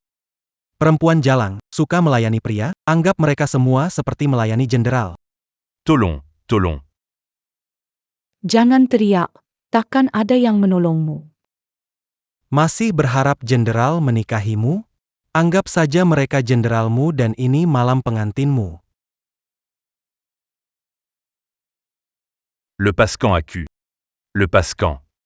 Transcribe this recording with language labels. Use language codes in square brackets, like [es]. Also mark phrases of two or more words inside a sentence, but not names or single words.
[id] Perempuan jalang, suka melayani pria, anggap mereka semua seperti melayani jenderal. Tolong, tolong. Jangan teriak, takkan ada yang menolongmu. Masih berharap jenderal menikahimu? Anggap saja mereka jenderalmu dan ini malam pengantinmu. Le Pascan accu. Le Pascan.